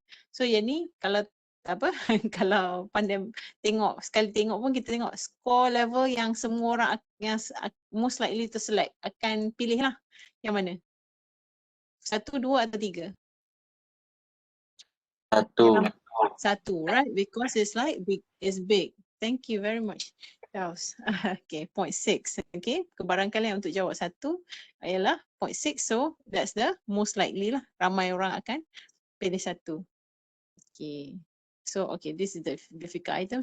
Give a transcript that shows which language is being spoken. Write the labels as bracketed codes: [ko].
[ms] So yang ni kalau apa kalau pandai tengok, sekali tengok pun kita tengok score level yang semua orang yang [en] most likely to select [ms] akan pilih lah yang mana. 1, 2 atau 3? 1. [en] 1, right? Because it's like big, it's big. Thank you very much. Okay, 0.6. [ms] Okay, kebarangkalian untuk jawab 1 ialah 0.6. [en] So that's the most likely lah. [ms] Ramai orang akan pilih 1. [en] Okay. So okay, this is the difficult item.